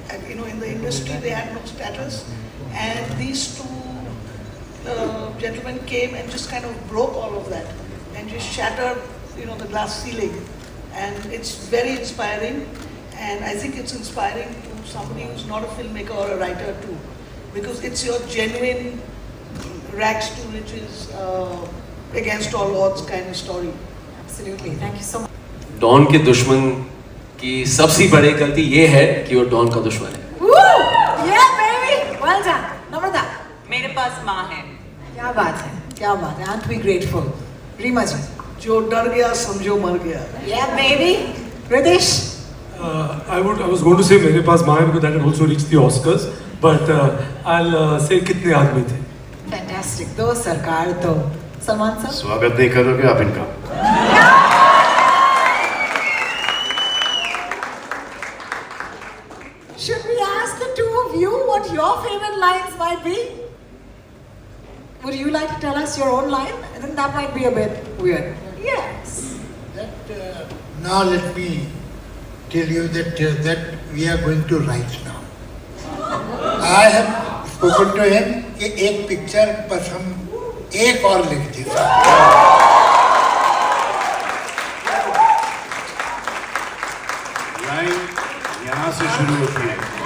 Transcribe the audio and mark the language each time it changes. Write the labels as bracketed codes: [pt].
[en] And, you know, in the industry they had no status, and these two gentlemen came and just kind of broke all of that and just shattered, you know, the glass ceiling. And it's very inspiring, and I think it's inspiring to somebody who's not a filmmaker or a writer too, because it's your genuine rags to riches, against all odds kind of story. Absolutely. Thank you so much. [hi] Don के दुश्मन की सबसे बड़ी गलती ये है कि वो डॉन का दुश्मन है. [en] Woo! Yeah, baby. Well done. Namrata. [hi] मेरे पास माँ है. क्या बात है? क्या बात है? [en] Aren't we grateful? [hi] Rima ji. जो डर गया समझो मर गया. [en] Yeah, baby. Ritesh. I was going to say [hi] मेरे पास माँ है [en] because that had also reached the Oscars, but I'll say [hi] कितने आदमी थे. [en] Fantastic. [hi] दो सरकार तो. Salman sir. स्वागत नहीं करोगे आप इनका? [en] Should we ask the two of you what your favorite lines might be? Would you like to tell us your own line? I think that might be a bit weird. Yes. Now let me tell you that we are going to write now. I have spoken to him [hi] कि एक picture पर हम एक और लिख देते. Line यहाँ से शुरू होती है.